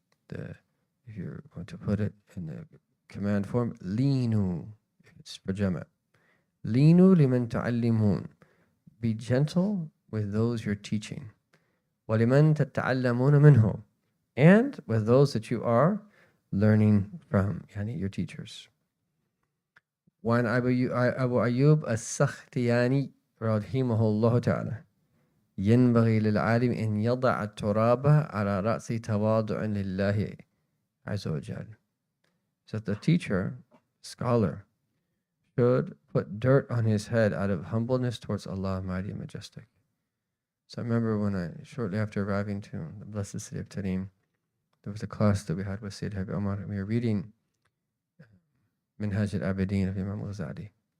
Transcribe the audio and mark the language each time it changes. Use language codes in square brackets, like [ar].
[en] If you're going to put it in the command form, linu, if it's for jama'. [ar] Linu liman tu'allimun. [en] Be gentle with those you're teaching. [ar] وَلِمَنْ تَتَعَلَّمُونَ مِنْهُ. [en] And with those that you are learning from, yani your teachers. [ar] وعن أبو أيوب السختياني رحمه الله تعالى ينبغي للعالم أن يضع التراب على رأس تواضع لله عز وجل. [en] So the teacher, scholar, should put dirt on his head out of humbleness towards Allah Mighty and Majestic. So I remember when shortly after arriving to the blessed city of Tarim, there was a class that we had with Sayyid Habib Omar, and we were reading Minhaj al-Abidin of Imam al-Ghazali.